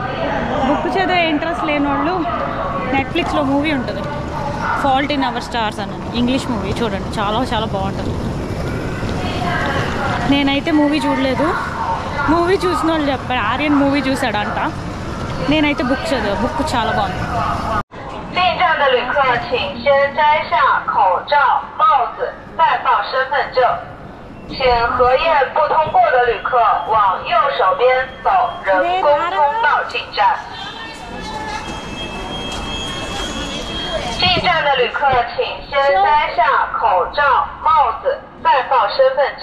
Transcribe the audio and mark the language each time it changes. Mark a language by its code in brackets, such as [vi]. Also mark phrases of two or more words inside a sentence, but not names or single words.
[te] బుక్ చదివే ఇంట్రెస్ట్ లేని వాళ్ళు నెట్ఫ్లిక్స్లో మూవీ ఉంటుంది ఫాల్ట్ ఇన్ అవర్ స్టార్స్ అని, [en] English movie. [te] చూడండి, చాలా చాలా బాగుంటుంది. నేనైతే మూవీ చూడలేదు. మూవీ చూసిన వాళ్ళు చెప్పారు ఆర్యన్ మూవీ చూశాడంట. నేనైతే బుక్ చదివా. బుక్ చాలా బాగుంది. [zh] 进站的旅客请先摘下口罩、帽子，再报身份证。请核验不通过的旅客往右手边走人工通道进站。进站的旅客请先摘下口罩、帽子，再报身份证。